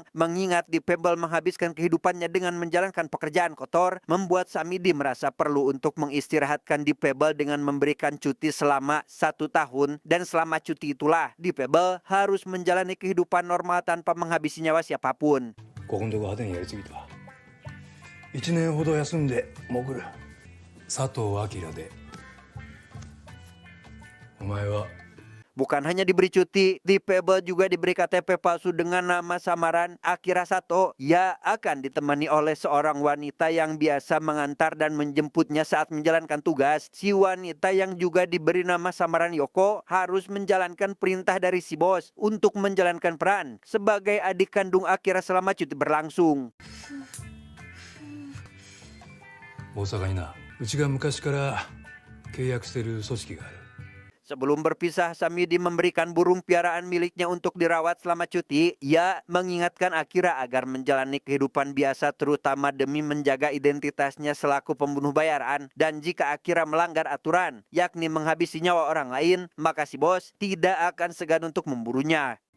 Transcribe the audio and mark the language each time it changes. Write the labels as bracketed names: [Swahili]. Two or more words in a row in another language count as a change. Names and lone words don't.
[Indonesian] Mengingat Deep Pebble menghabiskan kehidupannya dengan menjalankan pekerjaan kotor, membuat Samidi merasa perlu untuk mengistirahatkan Deep Pebble dengan memberikan cuti selama 1 tahun. Dan selama cuti itulah, Deep Pebble harus menjalani kehidupan normal tanpa menghabisi nyawa siapapun. [Japanese] ここんとこ派手にやりすぎた。1年ほど休んで潜る。佐藤明で。 [Indonesian] Bukan hanya diberi cuti, Deep Pebble juga diberi KTP palsu dengan nama samaran Akira Sato. Ia akan ditemani oleh seorang wanita yang biasa mengantar dan menjemputnya saat menjalankan tugas. Si wanita yang juga diberi nama samaran Yoko harus menjalankan perintah dari si bos untuk menjalankan peran sebagai adik kandung Akira selama cuti berlangsung. [Japanese] 大阪にな、うちが昔から契約してる組織がある。 [Indonesian] Sebelum berpisah, Samidi memberikan burung piaraan miliknya untuk dirawat selama cuti. Ia mengingatkan Akira agar menjalani kehidupan biasa terutama demi menjaga identitasnya selaku pembunuh bayaran. Dan jika Akira melanggar aturan, yakni menghabisi nyawa orang lain, maka si bos tidak akan segan untuk memburunya.